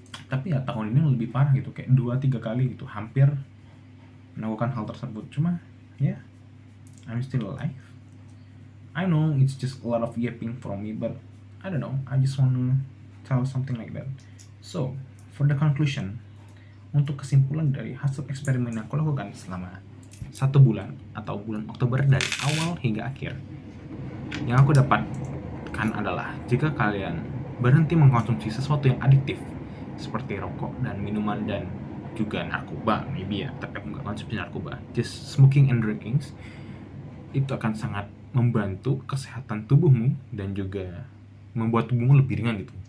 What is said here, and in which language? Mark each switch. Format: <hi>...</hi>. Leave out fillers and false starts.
<id>Tapi ya tahun ini lebih parah gitu, kayak 2-3 kali gitu hampir melakukan hal tersebut. Cuma ya,</id> <en>I'm still alive. I know it's just a lot of yapping from me, but I don't know, I just wanna tell something like that. So for the conclusion,</en> <id>untuk kesimpulan dari hasil eksperimen yang aku lakukan selama 1 bulan atau bulan Oktober dari awal hingga akhir, yang aku dapatkan adalah jika kalian berhenti mengkonsumsi sesuatu yang adiktif seperti rokok dan minuman dan juga narkoba, maybe ya, tapi aku nggak konsumsi narkoba,</id> <en>just smoking and drinking,</en> <id>itu akan sangat membantu kesehatan tubuhmu dan juga membuat tubuhmu lebih ringan gitu.</id>